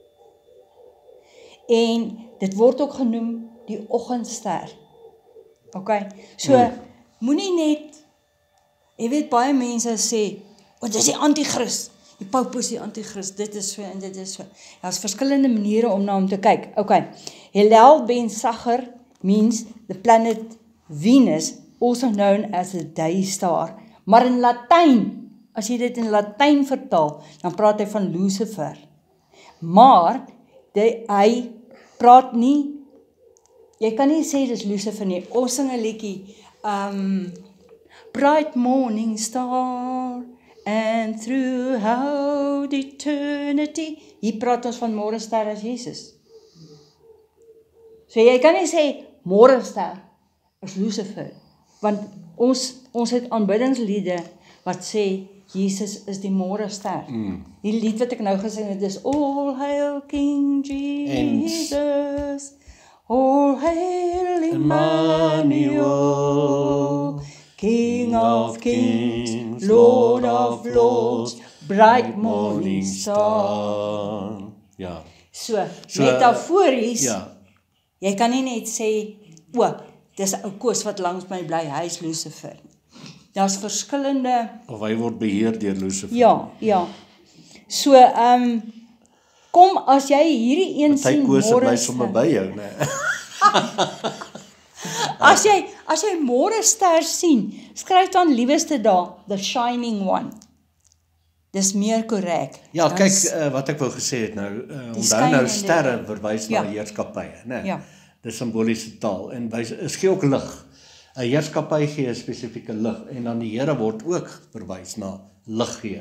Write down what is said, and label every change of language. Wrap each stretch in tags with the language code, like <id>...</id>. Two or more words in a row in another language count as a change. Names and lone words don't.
<af>En dit word ook genoem die oggendster. Okay? So, moenie net, jy weet baie mense sê, want dis die antichrist. Die Pope is die antichrist, dit is so en dit is so. Daar's verskillende maniere om na hom te kyk. Okay.</af> <en>Hillel ben Sachar means the planet Venus, also known as a day star.</en> <af>Maar in Latyn, as jy dit in Latyn vertaal, dan praat hy van Lucifer. Maar hy praat nie, jy kan nie sê dis Lucifer nie. Ons sing 'n liedjie,</af> <en>Bright morning star, and throughout eternity.</en> <af>Hier praat ons van môre ster as Jesus. So jy kan nie sê môre ster is Lucifer, want ons het aanbiddingsliede wat sê Jesus is die môre ster. Die lied wat ek nou gesing het is</af> <en>All Hail King Jesus, All Hail Emmanuel, King of kings, Lord of lords, bright morning star.</en> <af>Ja. So metafories, Ja. jy kan nie net sê, dis 'n ou Koos wat langs my bly, hy is Lucifer. Daar's verskillende, Of hy word beheer deur Lucifer. ja. So, kom as jy hierdie een sien Hy môre bly sommer by jou, né? As jy môre ster sien, skryf dan lieweste daar,</af> <en>the shining one.</en> <af>Dis meer korrek. Ja, kyk, wat ek wou gesê het nou, onthou skynende nou sterre verwys na Ja. heerskappye, né? Ja. Dis simboliese taal en is gee ook lig. 'n Heerskappy gee 'n spesifieke lig en dan die Here word ook verwys na liggeer.</af>